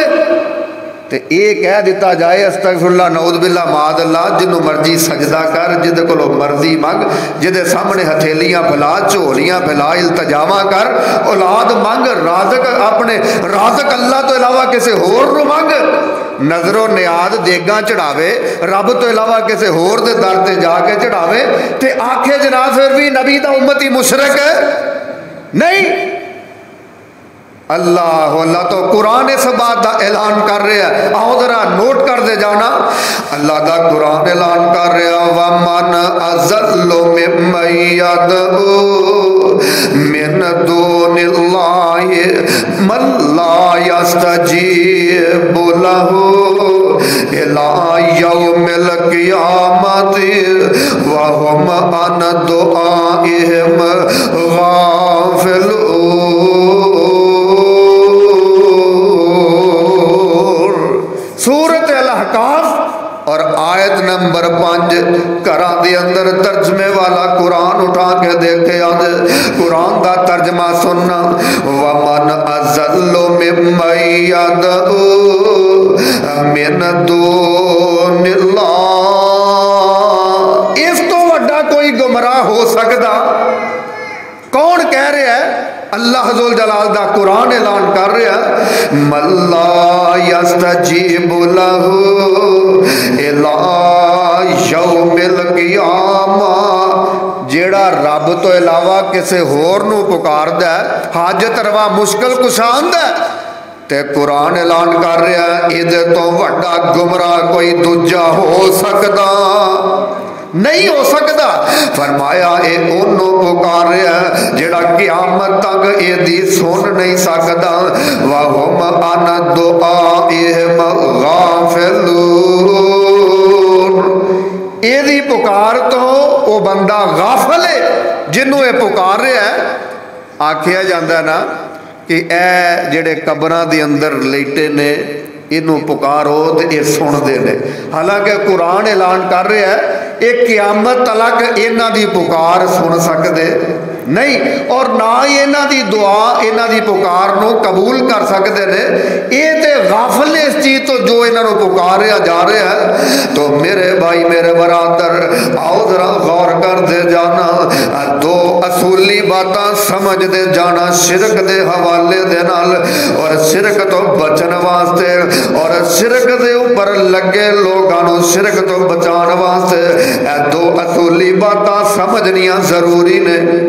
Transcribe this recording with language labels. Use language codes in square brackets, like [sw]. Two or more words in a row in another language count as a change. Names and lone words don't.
[pa] تو یہ کہہ دیتا جائے [ar] استغفر اللہ نعوذ باللہ معاذ اللہ [pa] جنوں مرضی سجدہ کر جدے کولو مرضی منگ جدے سامنے ہتھیلیاں پھیلا جھولیاں پھیلا التجاواں کر اولاد منگ رازق اپنے رازق اللہ تو علاوہ کسی ہور نو منگ نظر و نیاز دیگاں چڑھاوے رب تو علاوہ کسی ہور دے در تے جا کے چڑھاوے تے آکھے جناب پھر بھی نبی دا امتی مشرک ہے نہیں. اللہ تو قرآن اس بات دا اعلان کر رہا ہے. آؤ ذرا نوٹ کر دے جانا اللہ دا قرآن اعلان کر رہا [ar] وَمَنْ أَضَلُّ مِمَّن يَدْعُو مِن دُونِ اللَّهِ مَن لَّا يَسْتَجِيبُ لَهُ إِلَىٰ يَوْمِ الْقِيَامَةِ وَهُمْ عَنْ دُعَائِهِمْ غَافِلُونَ. [pa] سورۃ الاحقاف اور آیت نمبر 5 گھراں دے اندر ترجمے والا قرآن اٹھا کے دیکھے آج قرآن دا ترجمہ سننا [ar] وَمَنْ أَضَلُّ مِمَّن يَدْعُو مِن دُونِ اللَّهِ. [pa] اس تو وڈا کوئی گمراہ ہو سکتا؟ کون کہہ رہا ہے؟ اللہ ذو جلال دا قرآن اعلان کر رہا [ar] مَن لَّا يَسْتَجِيبُ لَهُ إِلَىٰ يَوْمِ الْقِيَامَةِ [pa] جیڑا رب تو علاوہ کسی ہور نو پکاردا ہے حاجت روا مشکل کشاندہ ہے تے قرآن اعلان کر رہا ہے ادھے تو وڈا گمراہ کوئی دوجا ہو سکتا نہیں ہو سکتا. فرمایا اے انہوں پکار رہا ہے جڑا قیامت تک اے دی سن نہیں سکتا [ar] وَهُمْ عَنْ دُعَائِهِمْ غَافِلُونَ. [pa] اے دی پکار تو وہ بندہ غافل ہے جنہوں اے پکار رہا ہے. آکھیا جاندہ ہے نا کہ اے جڑے قبراں دے اندر لیٹے نے انہوں پکارو تے یہ سن دے نے. حالانکہ قرآن اعلان کر رہا ہے ایک قیامت تلک انہاں دی پکار سن سکدے نہیں اور نہ ہی انہاں دی دعا انہاں دی پکار نو قبول کر سکدے نے. یہ تے غافل اس چیز تو جو انہاں نو پکاریا جا رہا ہے. تو میرے بھائی میرے برادر آؤ ذرا غور کر دے جانا دو اصولی باتاں سمجھ دے جانا شرک دے حوالے دے نال اور شرک تو بچن واسطے اور شرک دے اوپر لگے لوگانو شرک تو بچان واسطے اے دو اصولی باتاں سمجھنیاں ضروری نے.